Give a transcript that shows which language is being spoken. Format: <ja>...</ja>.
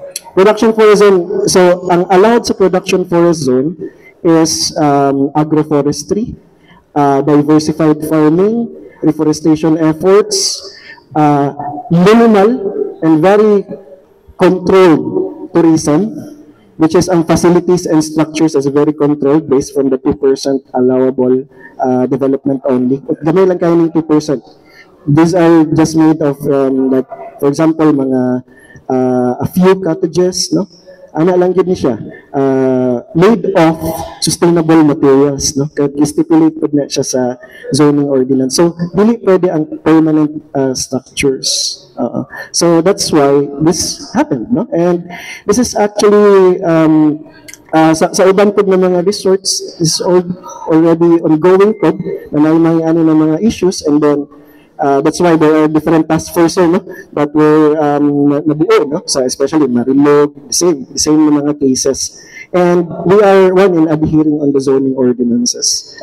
<en>Production forest zone, so ang allowed sa production forest zone is agroforestry, diversified farming, reforestation efforts, minimal and very controlled tourism, which is ang facilities and structures is very controlled based from the 2% allowable development only.</en> <ceb>Gamay lang kayo ng</ceb> <en>2%. These are just made of, like, for example, mga a few cottages, no?</en> <ceb>Ana lang gid ni siya.</ceb> <en>Made of sustainable materials, no?</en> <ceb>Kaya stipulated na siya sa zoning ordinance. So, dili pwede ang permanent structures.</ceb> <en>So, that's why this happened, no? And this is actually</en> <ceb>sa iban po ng mga</ceb> <en>resorts is already ongoing po na may mga mga issues, and then that's why there are different task forces, no, that were nabuo, no, so especially Marilog, the same mga cases, and we are one in adhering on the zoning ordinances.</en>